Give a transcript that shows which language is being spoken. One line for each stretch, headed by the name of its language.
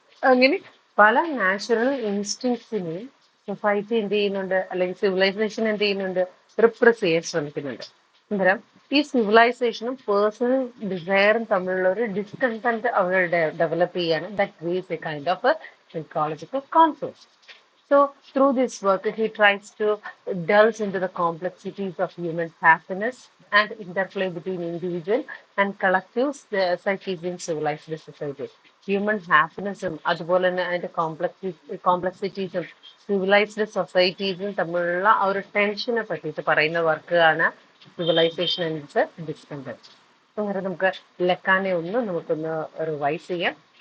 Malayalam: അങ്ങനെ പല natural ഇൻസ്റ്റിങ്സിനെയും society എന്ത് ചെയ്യുന്നുണ്ട്, അല്ലെങ്കിൽ സിവിലൈസേഷൻ എന്ത് ചെയ്യുന്നുണ്ട്, റിപ്രസ് ചെയ്യാൻ ശ്രമിക്കുന്നുണ്ട്. അന്നേരം ഈ സിവിലൈസേഷനും പേഴ്സണൽ ഡിസയറും തമ്മിലുള്ള ഒരു ഡിസ്കണ്ടന്റ് അവർ ഡെവലപ്പ് ചെയ്യാണ്.
English: That creates a kind of a psychological conflict. So, through this work, he tries to delve into the complexities of human happiness and interplay between individual and collective psyches in civilized society.
Malayalam: Human happinessും അതുപോലെ തന്നെ അതിന്റെ കോംപ്ലക്സിറ്റീസും civilised സൊസൈറ്റീസും തമ്മിലുള്ള ആ ഒരു ടെൻഷനെ പറ്റിയിട്ട് പറയുന്ന വർക്കാണ് civilisation and discontent. അങ്ങനെ നമുക്ക് ലക്കാനെ നമുക്കൊന്ന് റിവൈസ് ചെയ്യാം.